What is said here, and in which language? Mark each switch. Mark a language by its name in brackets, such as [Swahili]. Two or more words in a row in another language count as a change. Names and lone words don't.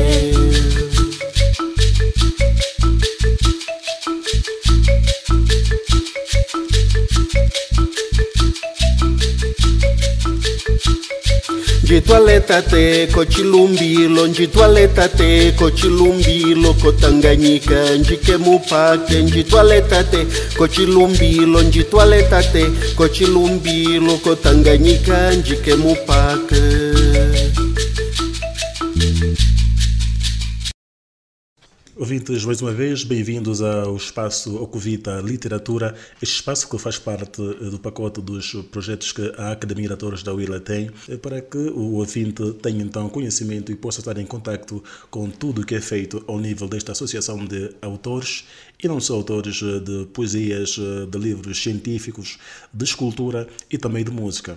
[Nyaneka] Njitwaleta te kochilumbilo, njitwaleta te kochilumbilo kutanganyika njike mupake. Njitwaleta te kochilumbilo, njitwaleta te kochilumbilo kutanganyika njike mupake. [Portuguese] Ouvintes, mais uma vez, bem-vindos ao espaço Ocuvita Literatura, este espaço que faz parte do pacote dos projetos que a Academia de Autores da Huila tem, para que o ouvinte tenha então conhecimento e possa estar em contacto com tudo o que é feito ao nível desta associação de autores, e não só autores de poesias, de livros científicos, de escultura e também de música.